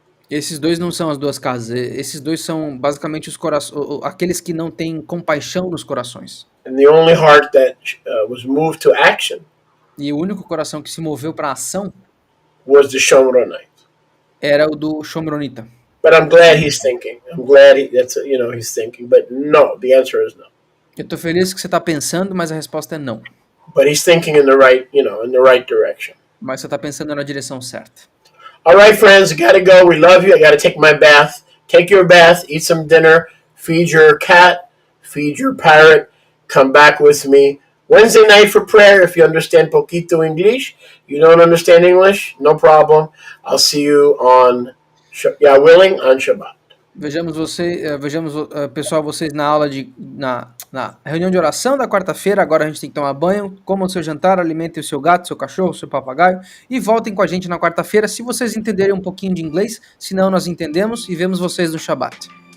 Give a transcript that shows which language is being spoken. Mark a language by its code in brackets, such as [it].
[pt] Esses dois não são as duas casas. Esses dois são basicamente aqueles que não têm compaixão nos corações. [en] And the only heart that was moved to action [pt] E o único coração que se moveu para ação [en] was the Shomronite. [pt] era o do Shomronita. [en] But I'm glad he's thinking. I'm glad he's thinking. But no, the answer is no. [pt] Eu tô feliz que você tá pensando, mas a resposta é não. [en] But he's thinking in the right direction. [pt] Mas você tá pensando na direção certa. [en] All right, friends, I gotta go. We love you. I gotta take my bath. Take your bath, eat some dinner, feed your cat, feed your parrot. Come back with me Wednesday night for prayer. If you understand poquito English, you don't understand English, no problem. I'll see you on, Yah willing, on Shabbat. [pt] Vejamos pessoal, vocês na aula na reunião de oração da quarta-feira. Agora a gente tem que tomar banho, comam o seu jantar, alimentem o seu gato, seu cachorro, seu papagaio e voltem com a gente na quarta-feira se vocês entenderem um pouquinho de inglês. Se não, nós entendemos e vemos vocês no Shabbat.